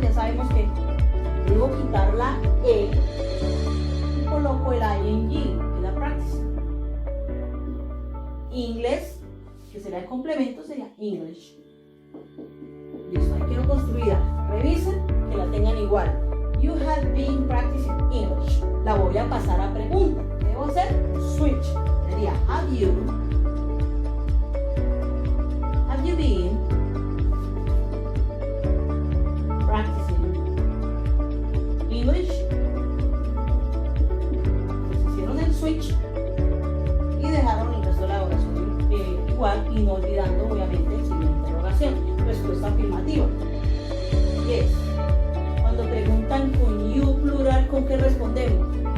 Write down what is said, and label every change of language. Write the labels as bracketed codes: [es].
[es] Ya sabemos que debo quitar la E y coloco el ing en la practice. Inglés, que sería el complemento, sería English. Listo, ahí quiero construida. Revisen que la tengan igual. [en] You have been practicing English. [es] La voy a pasar a pregunta. ¿Qué debo hacer? Switch. Sería [en] have you been practicing English? [es] Pues hicieron el switch y dejaron el resto de la oración igual y no olvidando obviamente el signo de interrogación. Respuesta afirmativa. Yes. Cuando preguntan con you plural, ¿con qué respondemos?